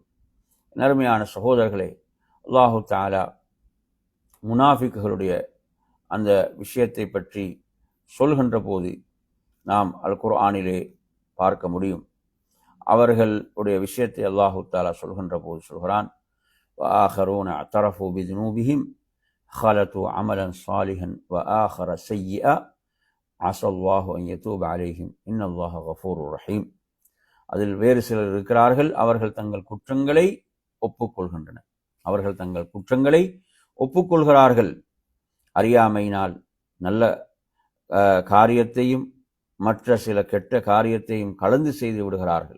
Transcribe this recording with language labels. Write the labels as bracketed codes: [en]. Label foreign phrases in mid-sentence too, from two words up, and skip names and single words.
[ta] நறுமையான சகோதரர்களே, [ar] الله تعالى [ta] முனாஃபிக்குகளுடைய அந்த விஷயத்தை பற்றி சொல்கின்ற போது நாம் அல் குர்ஆனிலே பார்க்க முடியும். அவர்களுடைய விஷயத்தை [ar] الله تعالى [ta] சொல்கின்ற போது சொல்கிறான், [ar] وآخرون اعترفوا بذنوبهم خلطوا عملا صالحا وآخر سيئا عسى الله أن يتوب عليهم إن الله غفور رحيم. [ta] அதில் வேறு சிலர் இருக்கிறார்கள், அவர்கள் தங்கள் குற்றங்களை ஒப்புக்கொள்கின்றனர். அவர்கள் தங்கள் குற்றங்களை ஒப்புக்கொள்கிறார்கள். அறியாமையினால் நல்ல காரியத்தையும் மற்ற சில கெட்ட காரியத்தையும் கலந்து செய்து விடுகிறார்கள்.